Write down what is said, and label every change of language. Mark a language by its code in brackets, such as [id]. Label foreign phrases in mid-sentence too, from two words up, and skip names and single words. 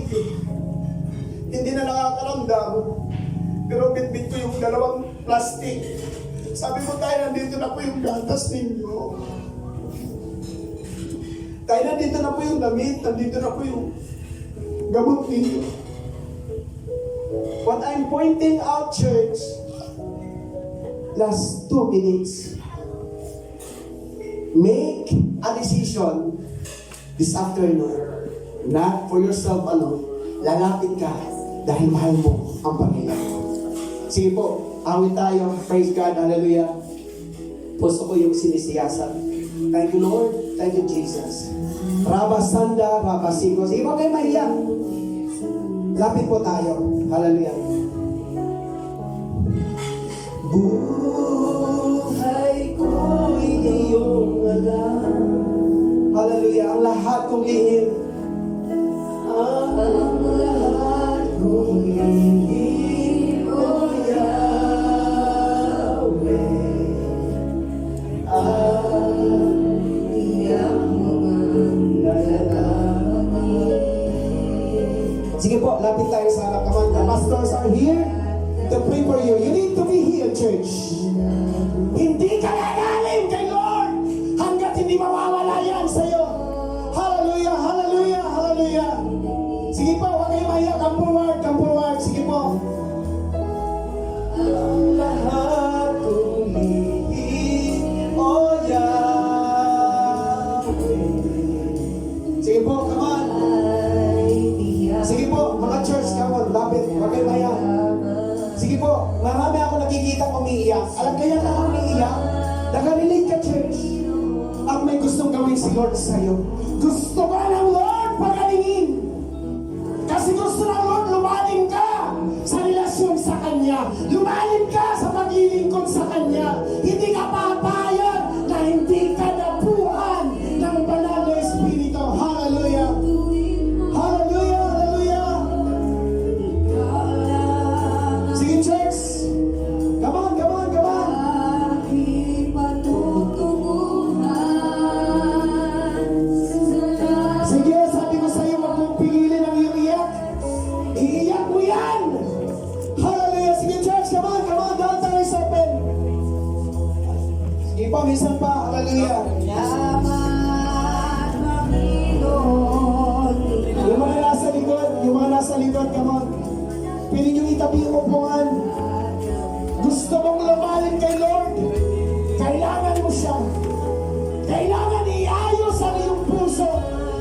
[tl] Hindi na nakakaramdam. Pero bitbit ko yung 2 plastic. Sabi ko, tayo, nandito na po yung gatas ninyo. Tayo, nandito na po yung damit. Nandito na po yung gamot ninyo. [en] What I'm pointing out, church, last 2 minutes. Make a decision this afternoon. Not for yourself alone. [tl] Lalapit ka dahil mahal mo ang Panginoon. Sige po, awit tayo. [en] Praise God, [tl] hallelujah. Puso ko yung sinisiyasan. [en] Thank you, Lord. Thank you, [tl] Jesus. Raba Sanda, Raba Sigo. Sige po kayo mahiyak. Lapit po tayo. Hallelujah. Buhay ko'y iyong alam. Hallelujah. Ang lahat kong lihim. Ang lahat kong lihim, O Yahweh. Ang iyang mga lalangin. Sige po, lapit tayo sa harap. [en] Come on, the pastors are here to pray for you. You need to be here, church. [tl] Hindi ka lalalim kay Lord hanggat hindi mawawala yan sa'yo. Hallelujah, hallelujah, hallelujah. Sige po, huwag kayo mahiyak. [en] Come forward, come forward. [tl] Sige po. Ang lahat kong lihim, O Yahweh. Sige po, [en] come on. [tl] Sige po, mga church, [en] come on. [tl] Lapit, huwag kayo mahiyak. Sige po, marami ako nakikita umiiyak. Alam kaya na umiiyak? Nakarelate ka, church. Ang may gustong gawin si Lord sa'yo. Gusto ka ng Lord pagalingin. Kasi gusto ng Lord lumalim ka sa relasyon sa Kanya. Lumalim ka sa paglilingkod sa Kanya. Hindi ka papayag na hindi ka napuhan ng banal na Espiritu. Hallelujah. Hallelujah, hallelujah. Sige, church. [en] Come on, come on, come on. [tl] Sige, sabi ko sa'yo, wag mong pigilin ang iyong iyak. Iiyak mo yan. Hallelujah. Sige, church, [en] come on, come on. [tl] Down tayo sa open. Sige pa, minsan pa. Hallelujah. Yung mga nasa likod, [en] come on. [tl] Pili nyo itabi yung upuan. Gusto mong lumalim kay Lord. Kailangan mo siya. Kailangan iayos ang iyong puso.